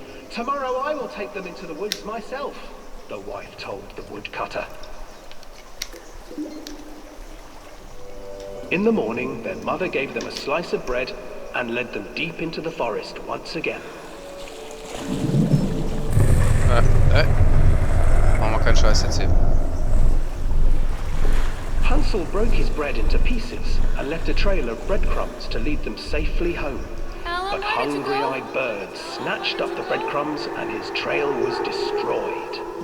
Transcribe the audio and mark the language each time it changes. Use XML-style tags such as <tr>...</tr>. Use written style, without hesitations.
<en>Tomorrow I will take them into the woods myself, the wife told the woodcutter. In the morning, their mother gave them a slice of bread and led them deep into the forest once again.</en> <de>Machen wir keinen Scheiß jetzt hier.</de> <en>Hansel broke his bread into pieces and left a trail of breadcrumbs to lead them safely home. But hungry-eyed birds snatched up the breadcrumbs and his trail was destroyed.</en>